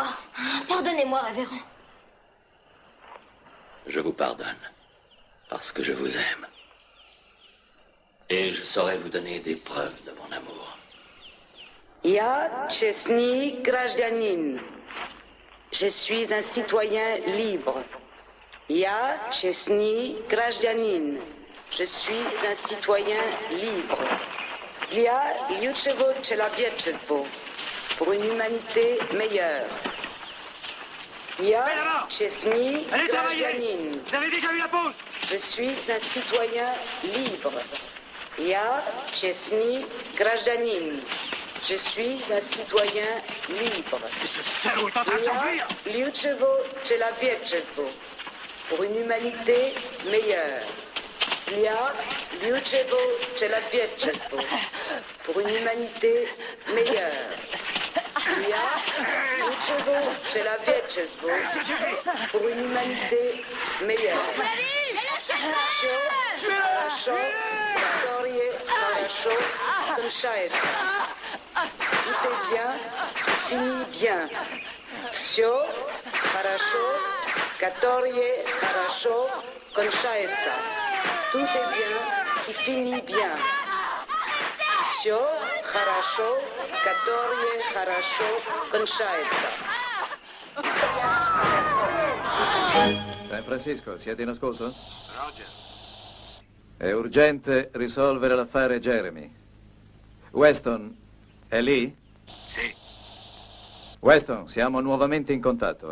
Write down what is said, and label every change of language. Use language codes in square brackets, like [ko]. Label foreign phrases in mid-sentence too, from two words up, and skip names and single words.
[fr] Pardonnez-moi, révérend. Je vous pardonne, parce que je vous aime. Et je saurai vous donner des preuves de mon amour. [ru] Я честный гражданин. [fr] Je suis un citoyen libre. [ru] Я честный гражданин. [fr] Je suis un citoyen libre. [ru] Для лучшего человечества, [fr] pour une humanité meilleure. [ru] Я честный гражданин. [fr] Vous avez déjà eu la pause? Je suis un citoyen libre. [ru] Я честный гражданин. [fr] Je suis un citoyen libre. Ce salaud est en train de s'enfuir! [ru] Я лучшего человечества, [fr] pour une humanité meilleure. [ru] Для лучшего человечества, [fr] pour une humanité meilleure. [ru] Для лучшего человечества, [fr] pour une humanité meilleure. [ru] Все хорошо, которое хорошо кончается. [fr] Tout est bien, finit bien. [ru] Все хорошо, которое хорошо кончается. [fr] Tout est bien qui finit bien. [ru] Все хорошо, которое хорошо кончается. [it] San Francisco, siete in ascolto? Roger. È urgente risolvere l'affare Jeremy. Weston, è lì? Sì. Weston, siamo nuovamente in contatto.